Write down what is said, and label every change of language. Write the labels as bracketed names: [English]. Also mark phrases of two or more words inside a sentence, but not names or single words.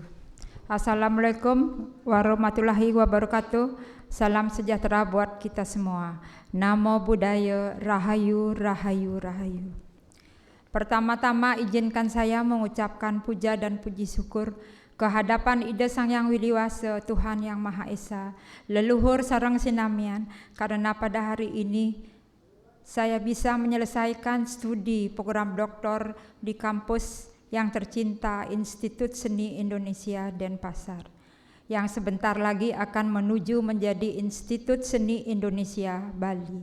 [Arabic] السلام عليكم ورحمة الله وبركاته. [Indonesian] Salam sejahtera buat kita semua. [Pali] Namo Buddhaya, [Balinese] Rahayu, Rahayu, Rahayu. [Indonesian] Pertama-tama izinkan saya mengucapkan puja dan puji syukur kehadapan Ida Sang Yang Wiliwasa, Tuhan Yang Maha Esa, [Balinese] leluhur sareng sinamian, [Indonesian] karena pada hari ini saya bisa menyelesaikan studi program doktor di kampus yang tercinta Institut Seni Indonesia Denpasar, yang sebentar lagi akan menuju menjadi Institut Seni Indonesia Bali.